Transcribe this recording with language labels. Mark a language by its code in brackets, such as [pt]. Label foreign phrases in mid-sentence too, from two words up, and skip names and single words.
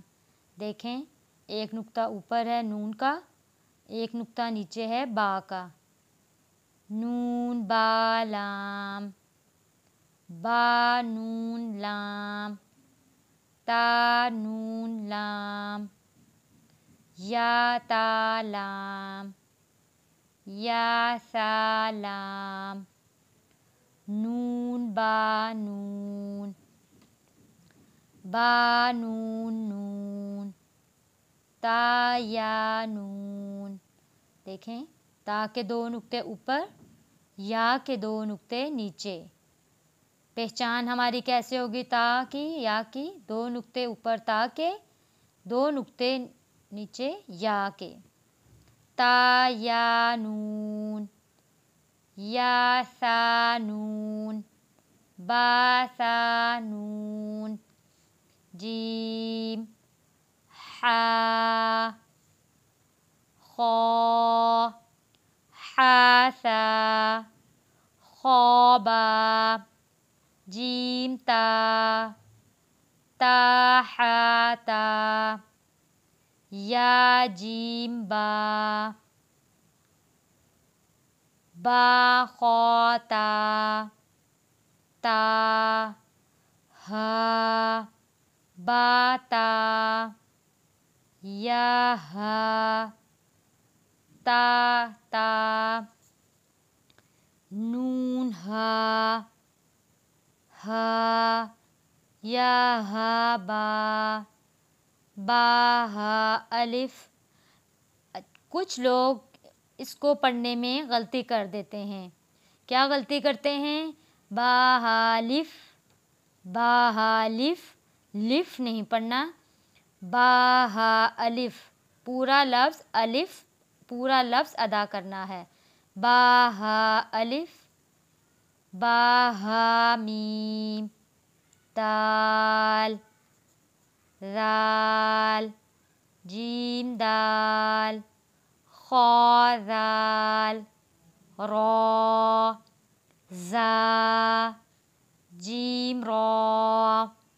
[ur] دیکھیں ایک نقطہ اوپر ہے نون کا، ایک نقطہ نیچے ہے با کا۔ نون با لام، با نون لام، تا نون لام، یا تا لام، یا ثا لام، نون با نون، با نون نون، تا یا نون۔ دیکھیں تا کے 2 نقطے اوپر، یا کے 2 نقطے نیچے۔ پہچان ہماری کیسے ہوگی تا کی یا کی؟ 2 نقطے اوپر تا کے، 2 نقطے نیچے یا کے۔ تا یا نون، یا ثا نون، با ثا نون، جیم حا خا حا ثا خا با جیم تا تا حا تا یا جیم با با خا تا تا ہا با تا یا ہا تا تا نون ہا ہا یا ہا با با ہا الف۔ کچھ لوگ اس کو پڑھنے میں غلطی کر دیتے ہیں۔ کیا غلطی کرتے ہیں؟ با ہا لف، با ہا لف، لف نہیں پڑھنا، با ہا الف، پورا لفظ الف، پورا لفظ ادا کرنا ہے۔ با ہا الف، با ہا میم، دال ذال، جیم دال، خا ذال، را زا، جیم را،